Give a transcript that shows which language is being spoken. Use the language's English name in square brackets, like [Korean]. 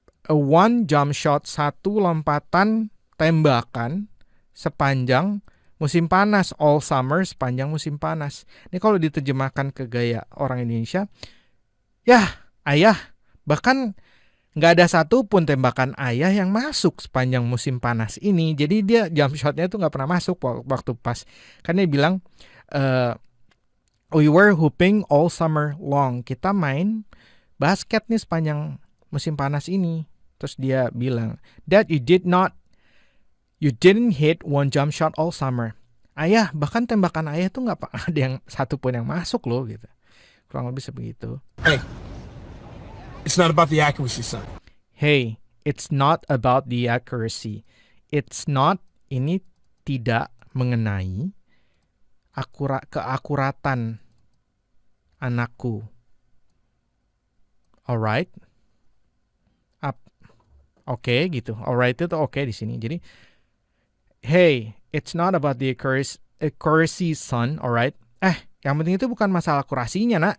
[English] A one jump shot, [Indonesian] satu lompatan tembakan sepanjang musim panas, [English] all summer, [Indonesian] sepanjang musim panas. Ini kalau diterjemahkan ke gaya orang Indonesia, ya ayah, bahkan nggak ada satu pun tembakan ayah yang masuk sepanjang musim panas ini. Jadi dia jump shotnya tuh nggak pernah masuk waktu pas. Kan dia bilang, [English] we were hooping all summer long. [Indonesian] Kita main basket nih sepanjang musim panas ini. Terus dia bilang, [English] Dad, you didn't hit one jump shot all summer. [Indonesian] Ayah, bahkan tembakan ayah tuh nggak ada yang satu pun yang masuk loh gitu. Kurang lebih sebegitu. [English] Hey, it's not about the accuracy, son. Hey, it's not about the accuracy. It's not, [Indonesian] ini tidak mengenai keakuratan anakku. [English] Alright? [Indonesian] Oke, gitu. [English] Alright [Indonesian] itu oke di sini. [English] Jadi, hey, it's not about the accuracy, son. Alright? [Indonesian] Yang penting itu bukan masalah akurasinya, nak.